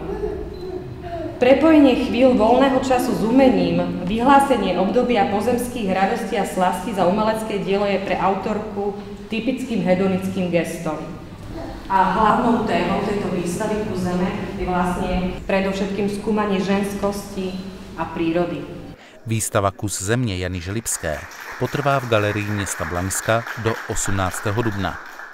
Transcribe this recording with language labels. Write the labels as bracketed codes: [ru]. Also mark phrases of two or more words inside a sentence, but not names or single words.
[sk] Prepojenie chvíľ voľného času s umením, vyhlásenie obdobia pozemských radostí a slastí za umelecké dielo je pre autorku typickým hedonickým gestom. A hlavnou témou tejto výstavy Kus zeme je vlastne predovšetkým skúmanie ženskosti a prírody. [cs] Výstava Kus země Jany Želibské potrvá v galerii města Blanska do 18. dubna.